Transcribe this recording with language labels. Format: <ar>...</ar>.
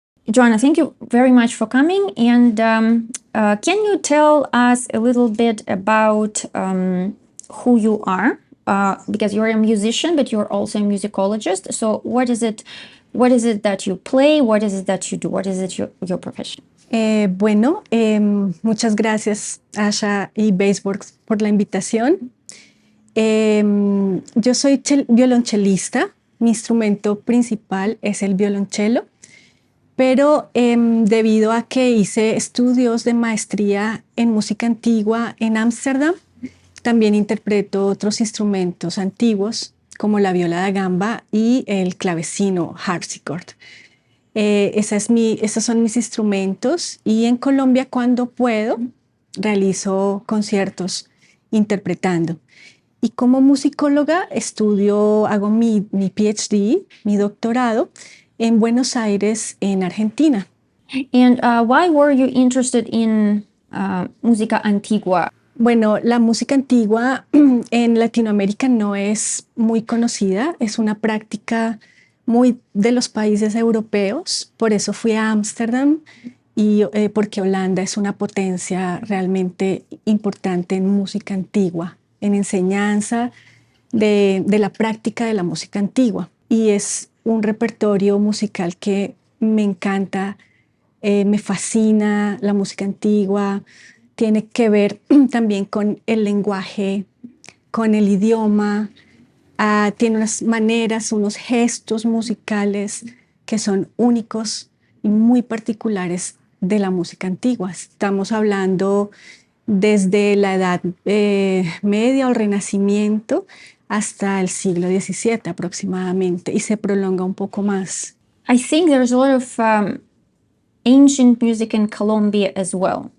<en>Johanna, thank you very much for coming. And can you tell us a little bit about who you are? Because you're a musician, but you're also a musicologist. So what is it that you play? What is it that you do? What is it your profession?</en> <es>Muchas gracias, Asha y Baseworks, por la invitación. Yo soy violonchelista. Mi instrumento principal es el violonchelo, pero debido a que hice estudios de maestría en música antigua en Ámsterdam, también interpreto otros instrumentos antiguos como la viola da gamba y el clavecino harpsichord. Esos son mis instrumentos, y en Colombia, cuando puedo, realizo conciertos interpretando. Y como musicóloga hago mi PhD, mi doctorado, en Buenos Aires, en Argentina.</es> <en>And why were you interested in música antigua?</en> <es>Bueno, la música antigua en Latinoamérica no es muy conocida, es una práctica muy de los países europeos. Por eso fui a Ámsterdam, y porque Holanda es una potencia realmente importante en música antigua, en enseñanza de la práctica de la música antigua. Y es un repertorio musical que me encanta, me fascina la música antigua. Tiene que ver también con el lenguaje, con el idioma. Tiene unas maneras, unos gestos musicales que son únicos y muy particulares de la música antigua. Estamos hablando desde la Edad Media o el Renacimiento hasta el siglo XVII aproximadamente, y se prolonga un poco más.</es> <en>I think there's a lot of ancient music in Colombia as well.</en>